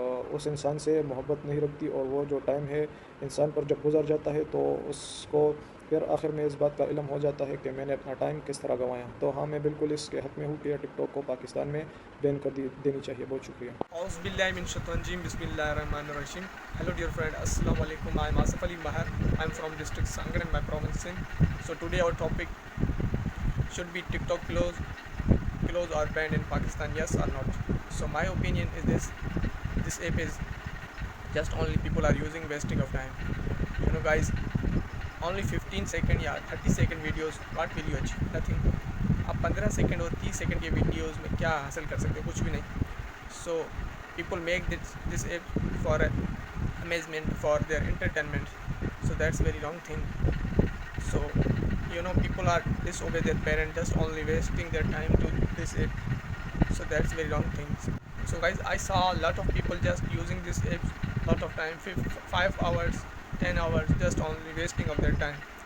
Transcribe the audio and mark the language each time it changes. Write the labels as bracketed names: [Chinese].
[Urdu] اس انسان سے محبت نہیں رکھتی، اور وہ جو ٹائم ہے انسان پر جب گزر جاتا ہے تو اس کو پھر آخر میں اس بات کا علم ہو جاتا ہے کہ میں نے اپنا ٹائم کس طرح گنوایا۔ تو ہاں، میں بالکل اس کے حق میں ہوں کہ ٹک ٹاک کو پاکستان میں بین کر دینی چاہیے۔ بہت شکریہ۔ [Arabic] اعوذ باللہ من الشیطان الرجیم، بسم اللہ الرحمن الرحیم۔ [English] Hello dear friend, [Arabic] السلام علیکم. [English] I am Asif Ali Mahar. I am from district Sangar in my province Sindh. So today our topic should be TikTok close or banned in Pakistan, yes or not. So my opinion is this app is just only people are using, wasting of time. You know guys, only 15 second یا 30 second videos, what will you achieve? Nothing. [Urdu] آپ 15 second اور 30 second کے videos میں کیا حاصل کر سکتے ہو؟ کچھ بھی نہیں. [English] So people make this app for amazement, for their entertainment. So that's very wrong thing. So you know, people are disobey their parents, just only wasting their time to this app. So that's very wrong thing. So guys, I saw a lot of people just using this app lot of time, 5 hours, 10 hours, just only wasting of their time.